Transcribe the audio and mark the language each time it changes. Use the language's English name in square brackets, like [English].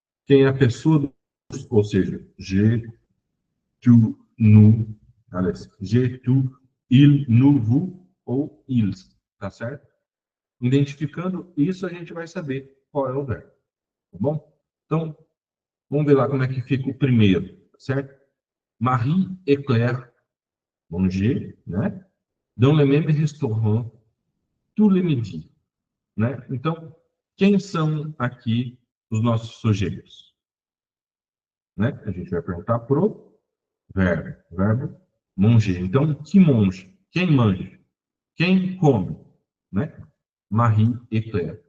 [Portuguese] Quem é a pessoa, ou seja, [French] je, tu, nous, [Portuguese] aliás, [French] je, tu, il, nous, vous ou ils, [Portuguese] tá certo? Identificando isso, a gente vai saber qual é o verbo, tá bom? Então, vamos ver lá como é que fica o primeiro, tá certo? [French] Marie et Claire manger, [Portuguese] né? [French] Dans le même restaurant tous les midis, [Portuguese] né? Então, quem são aqui os nossos sujeitos? Né? A gente vai perguntar pro verbo manger. Então, que monge? Quem manja? Quem come? Né? Marie e Claire.